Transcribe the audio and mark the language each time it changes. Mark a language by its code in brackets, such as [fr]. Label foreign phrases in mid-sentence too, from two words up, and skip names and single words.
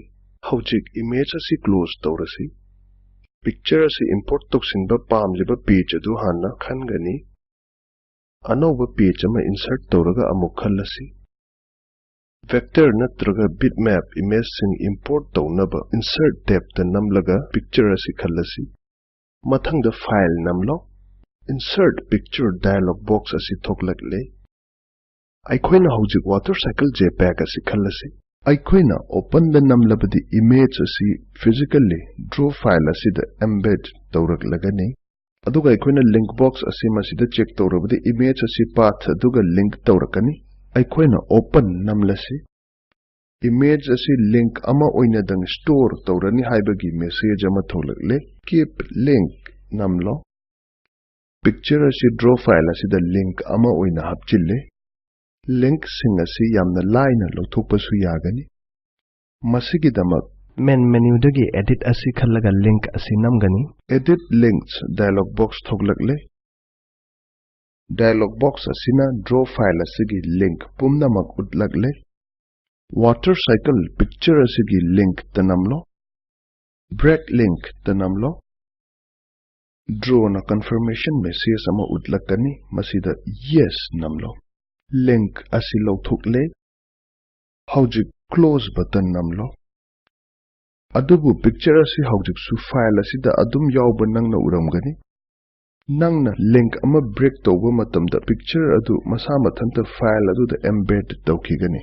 [mni] Hawjik image asi close tawrasi. Picture asi import toksinba pamliba page adu hana khangani. Anova page ama insert tawraga amuk khallasi. Vector natraga [en] bitmap image [mni] sing import tawnaba [en] insert tab [mni] ta namlaga picture asi khallasi. Mathangda file namlo [en] insert picture dialog box [mni] asi thoklakle. Aikoina hojik watercycle JPEG asi khallasi. Aikoina open the namlabadi image asi [en] physically draw file [mni] asi da embed tawraklagani. Aduga aikoina [en] link box [mni] asi masida check tawrabadi image asi path aduga link tawrakani. Aikoina open namlasi. Image asi link ama oina dang store tawrani haibagi message ama tholakle. [en] Keep link [mni] namlo. Picture asi [en] draw file [mni] asi da link ama oina hapchille. Link sing asi yamna line lothokpasu yagani. Masigi damak [en] main menu [mni] dagi edit asi khallaga link asi namgani. [en] Edit links dialog box [mni] thoklakle. Dialog box asina [en] draw file [mni] asigi link pumnamak utlakle. Watercycle picture asigi link tanamlo. [en] Break link [mni] tanamlo. Draw na [en] confirmation message [mni] ama utlakani masida yes namlo. Link asi lothokle. Hawjik [en] close button [mni] namlo. Adubu picture asi hawjik su file asida adum yawba nangna uramgani. Nangna link ama break tawba matamda picture adu masa mathanta file adu da embed tawkhigani.